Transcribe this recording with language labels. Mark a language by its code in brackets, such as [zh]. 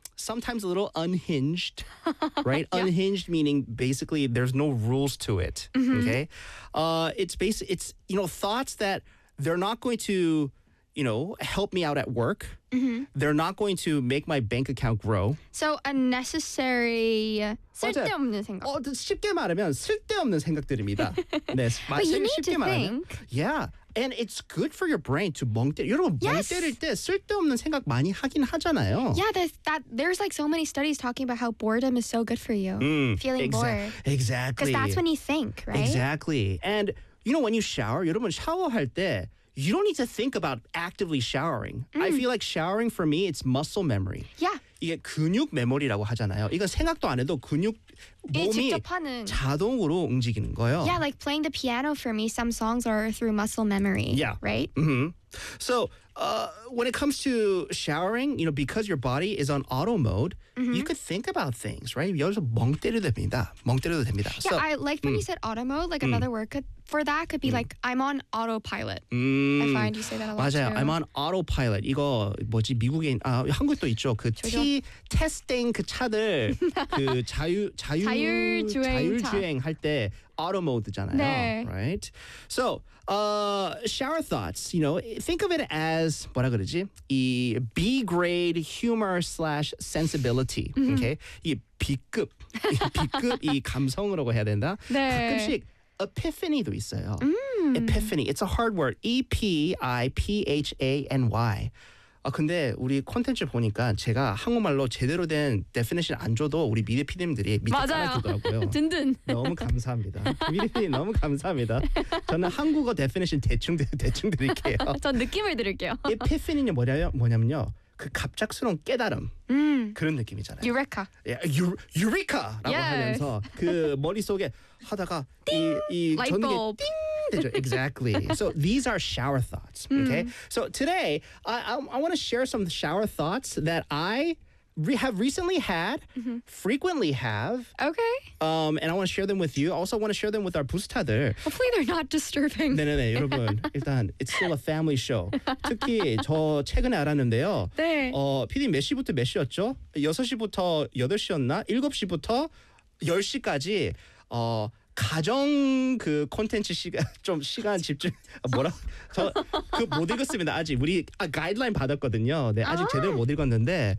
[en] sometimes a little unhinged, right? Yeah. Unhinged meaning basically there's no rules to it, mm-hmm. okay? It's you know, thoughts that they're not going to, you know, help me out at work. Mm-hmm. They're not going to make my bank account grow. So unnecessary [ko] 쓸데없는 생각. 쉽게 말하면 쓸데없는 생각들입니다. 네, [en] but you need to think. [ko] 말하면, [en] yeah. And it's good for your brain to [ko] 멍때려. 여러분, 멍때릴 때 쓸데없는 생각 많이 하긴 하잖아요. [en] Yeah, there's like so many studies talking about how boredom is so good for you. Feeling bored. Exactly. Because that's when you think, right? Exactly. And, you know, when you shower, [ko] 여러분, 샤워할 때 [en] you don't need to think about actively showering. I feel like showering, for me, it's muscle memory. Yeah. [ko] 이게 근육 메모리라고 하잖아요. 이건 생각도 안 해도 근육 몸이 자동으로 움직이는 거예요. [en] Yeah, like playing the piano for me, some songs are through muscle memory. Yeah. Right? Mm-hmm. So when it comes to showering, you know, because your body is on auto mode, mm-hmm. you could think about things, right? [ko] 여기서 멍 때려도 됩니다. 멍 때려도 됩니다. [en] Yeah, so, I like when you said auto mode, like another word for that could be like, I'm on autopilot. I find you say that a lot [ko] 맞아요. [en] Too. I'm on autopilot. [ko] 이거 뭐지? 미국에, 한국도 있죠. 그 T-testing 그 차들, 그 자율주행 할 때 auto mode잖아요. 네. [en] Right? So, shower thoughts, you know, think of it as, 뭐라 그러지? 이 B-grade humor / sensibility. Okay? [ko] 이 B급, B급 이 감성으로 해야 된다. 네. 가끔씩 epiphany도 있어요. [en] Epiphany, it's a hard word. [ko] E-P-I-P-H-A-N-Y. 근데 우리 콘텐츠 보니까 제가 한국말로 제대로 된 definition 안 줘도 우리 미래 PD님들이 밑에 깔아주더라고요. 든든. 너무 감사합니다. 미래 PD님 너무 감사합니다. 저는 한국어 definition 대충 드릴게요. 전 느낌을 드릴게요. Epiphany는 뭐냐면요. 그 갑작스러운 깨달음 그런 느낌이잖아요. 유레카. 예, 유레카라고 yes. 하면서 그 머릿속에 하다가 이 전기 띵 되죠. [en] Exactly. So these are shower thoughts. Okay. So today I want to share some shower thoughts that I have recently had, frequently have. Okay. And I want to share them with you. Also want to share them with our 부스타들. Hopefully they're not disturbing. [ko] 네네네, 여러분. 일단, [en] it's still a family show. [ko] 특히 저 최근에 알았는데요. 네. PD 몇 시부터 몇 시였죠? 6시부터 8시였나? 7시부터 10시까지 가정 그 콘텐츠 시간 좀 시간 집중 뭐라 저 그 못 읽었습니다 아직 우리 가이드라인 받았거든요 네 아직 제대로 못 읽었는데